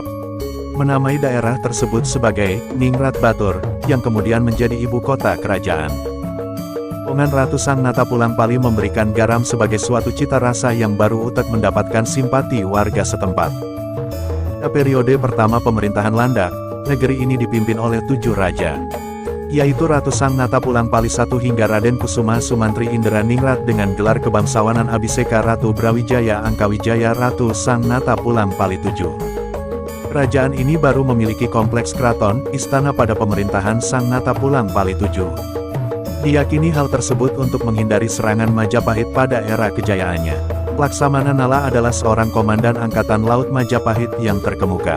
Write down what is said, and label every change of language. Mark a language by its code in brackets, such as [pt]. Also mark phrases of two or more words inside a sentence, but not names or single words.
[id] Menamai daerah tersebut sebagai Ningrat Batur, yang kemudian menjadi ibu kota kerajaan. Rombongan Ratu Sang Natapulang Pali memberikan garam sebagai suatu cita rasa yang baru untuk mendapatkan simpati warga setempat. Pada periode pertama pemerintahan Landak, negeri ini dipimpin oleh 7 raja, yaitu Ratu Sang Natapulang Pali I hingga Raden Kusuma Sumantri Indra Ningrat dengan gelar kebangsawanan Abhiseka Ratu Brawijaya Angkawijaya Ratu Sang Natapulang Pali VII. Kerajaan ini baru memiliki kompleks keraton, istana pada pemerintahan Sang Natapulang Pali VII. Diyakini hal tersebut untuk menghindari serangan Majapahit pada era kejayaannya. Laksamana Nala adalah seorang komandan Angkatan Laut Majapahit yang terkemuka.